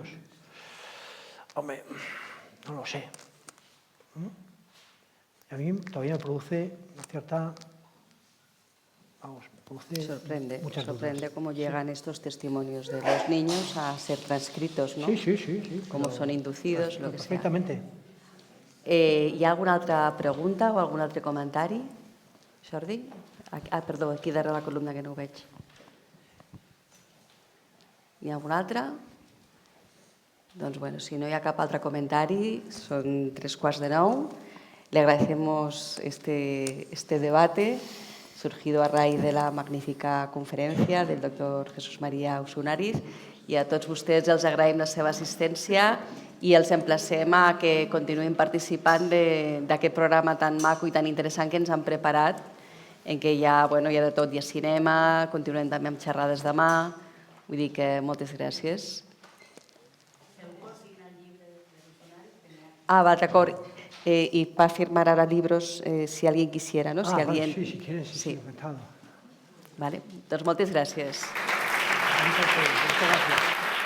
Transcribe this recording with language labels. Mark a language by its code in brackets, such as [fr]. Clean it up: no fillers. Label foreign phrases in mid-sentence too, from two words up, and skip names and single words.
[es] Hombre, no lo sé. A mí todavía me produce una cierta... Sorprende cómo llegan estos testimonios de los niños a ser transcritos, ¿no? Sí. Cómo son inducidos, lo que sea. Perfectamente. [ca] Hi ha alguna altra pregunta o algun altre comentari? Jordi? Perdó, aquí darrere la columna que no ho veig. Hi ha algun altre? Doncs, bueno, si no hi ha cap altre comentari, són 8:45. [es] Le agradecemos este debate surgido a raíz de la magnífica [ca] conferència del doctor Jesús María Usunariz, i a tots vostès els agraïm la seva assistència i els emplacem a que continuïn participant d'aquest programa tan maco i tan interessant que ens han preparat, en què hi ha de tot, hi ha cinema, continuem també amb xerrades demà, vull dir que moltes gràcies. Va, d'acord. [es] Y para firmar ahora libros, si alguien quisiera, ¿no? Si alguien... Sí, si quieres, sí, encantado. [ca] Vale, doncs moltes gràcies. [es] Muchas gracias.